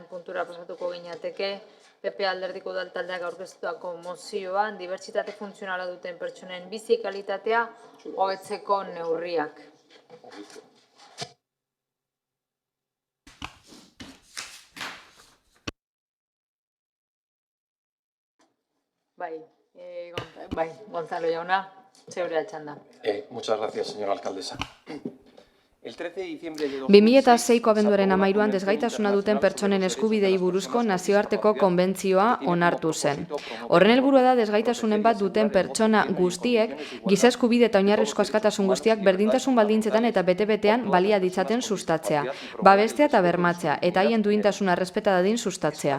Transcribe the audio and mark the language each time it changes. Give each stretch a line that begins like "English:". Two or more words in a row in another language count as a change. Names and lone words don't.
Basque: puntura pasatuko gineateke, PP Alderdiko Udaltaldeak aurkeztutako mozioan, dibertsitate funtzionala duten pertsonen bizi kalitatea hobetzeko neurriak. Bai, Gonzalo jauna, zeure altxanda.
Spanish: Muchas gracias, señora alcaldesa.
Basque: 2006ko abenduaren 13an desgaitasuna duten pertsonen eskubidei buruzko nazioarteko konbentzioa onartu zen. Horren helburua da desgaitasunen bat duten pertsona guztiek giza eskubide eta oinarrizko askatasun guztiak berdintasun baldintzetan eta bete-betean balia ditzaten sustatzea, babestea eta bermatzea, eta haien duintasuna errespeta dadin sustatzea.